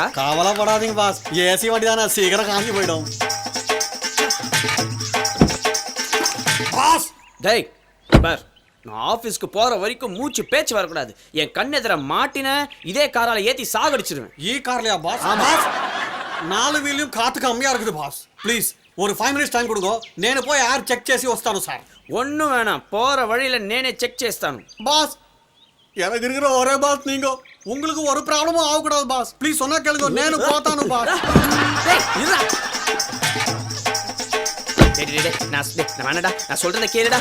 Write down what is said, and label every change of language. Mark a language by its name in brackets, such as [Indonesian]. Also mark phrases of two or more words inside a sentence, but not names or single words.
[Tamil] கவலைப்படாதீங்க பாஸ், ஏசி வண்டி தானே, சீக்கிரம் காஞ்சி போயிடும் பாஸ். டேய் பார், நான் ஆபீஸ்க்கு போற வரைக்கும் மூச்சு பேச்சு வரக்கூடாது. என் கண்ணெதிர மாட்டின இதே காரால ஏத்தி சாகடிச்சிருவேன். கார்லயா பாஸ்? பாஸ் 4 வீலையும் காத்து கம்மியா இருக்குது பாஸ், ப்ளீஸ் ஒரு 5 [English] minutes time [Tamil] கொடுங்க, [Telugu] నేను పోయి [English] air check [Telugu] చేసి వస్తాను సార్. [Tamil] ஒன்னும் வேணாம், போற வழியில [Telugu] నేనే చెక్ చేస్తాను. [Tamil] பாஸ் எனக்கு இருக்கிற ஒரே பாஸ் நீங்க, உங்களுக்கு ஒரு ப்ராப்ளமும் ஆகக்கூடாது பாஸ், ப்ளீஸ் சொன்னா கேளுங்க, [Telugu] నేను పోతాను [Tamil] பாஸ். டேய் இருடா. டேய் டேய் டேய் நான் வேணடா, நான் சொல்றத கேளுடா.